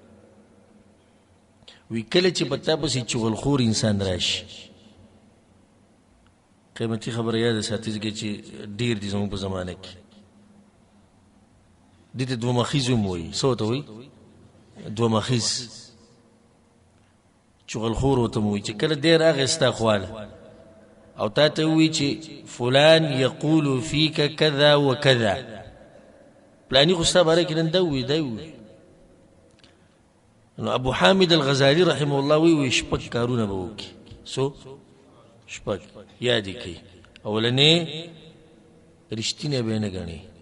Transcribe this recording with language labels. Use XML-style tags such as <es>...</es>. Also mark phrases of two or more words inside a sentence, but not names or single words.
<ps>وی کله چې په تا پسې چغلخور انسان راشي، قیمتي خبره یاد ساتئ ځکه چې ډېر دي زموږ په زمانه کې. دې ته دوه مخیز هم وایي. څه ورته وایي؟ دوه مخیز. چغلخور ورته م وایي چې کله دی راغی ستا خواله او تا ته ووایي چې</ps> <ar>فلان یقول فیک کذا و کذا،</ar> <ps>پلانی خو ستا باره کې نن دا ووایي دا ووایي. نو ابو حامد الغزالی</ps> <ar>رحمه الله</ar> <ps>وی شپږ کارونه به وکړي. څو؟ شپږ یاد یې کړئ. اولنې رښتینی به یې نه ګڼي.</ps>